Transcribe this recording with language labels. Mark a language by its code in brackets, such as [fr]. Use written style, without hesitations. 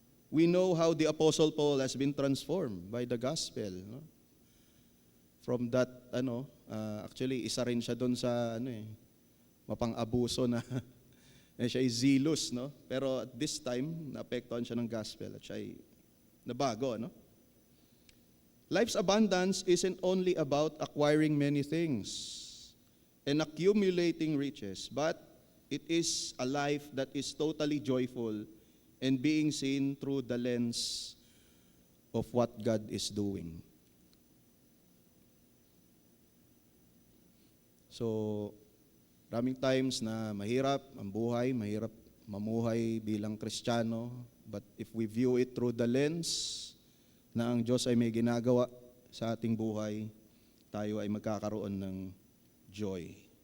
[en] We know how the Apostle Paul has been transformed by the gospel. [tl] No? [en] From that, actually, [tl] isa rin siya doon sa, mapang-abuso na siya ay zealous, no? Pero [en] at this time, [tl] naapektuhan siya ng gospel at siya ay nabago, no? [en] Life's abundance isn't only about acquiring many things and accumulating riches, but it is a life that is totally joyful and being seen through the lens of what God is doing. [tl] So, maraming times na mahirap ang buhay, mahirap mamuhay bilang Kristiyano, [en] but if we view it through the lens [tl] na ang Diyos ay may ginagawa sa ating buhay, tayo ay magkakaroon ng joy.